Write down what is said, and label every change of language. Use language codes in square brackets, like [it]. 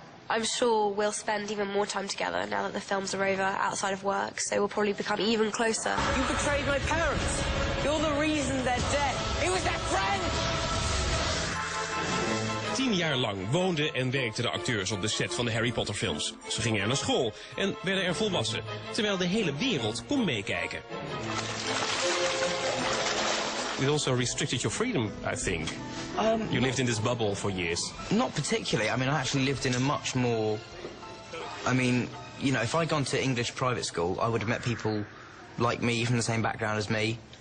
[en] I'm sure we'll spend even more time together now that the films are over outside of work, so we'll probably become even closer. You betrayed my parents. You're the reason they're dead. It was that friend! [nl] 10 jaar lang woonden en werkten de acteurs op de set van de Harry Potter films. Ze gingen er naar school en werden er volwassen, terwijl de hele wereld kon meekijken. [en] It also restricted your freedom, I think. You lived in this bubble for years. Not particularly. I mean, I actually lived in a much more... I mean, you know, if I'd gone to English private school, I would have met people like me, from the same background as me,